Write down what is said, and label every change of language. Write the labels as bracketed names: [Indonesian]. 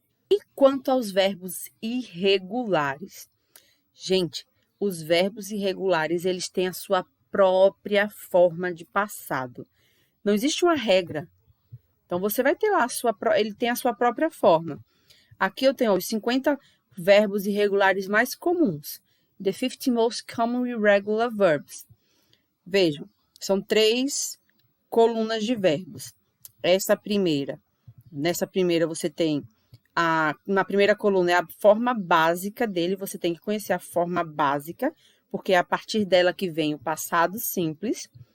[Portuguese] E quanto aos verbos irregulares? Gente, os verbos irregulares, eles têm a sua própria forma de passado. Não existe uma regra. Então, você vai ter lá, ele tem a sua própria forma. Aqui eu tenho os 50 verbos irregulares mais comuns. [English] The 50 most common irregular verbs. [Portuguese] Vejam, são 3 colunas de verbos. Nessa primeira você tem na primeira coluna é a forma básica dele, você tem que conhecer a forma básica, porque é a partir dela que vem o passado simples.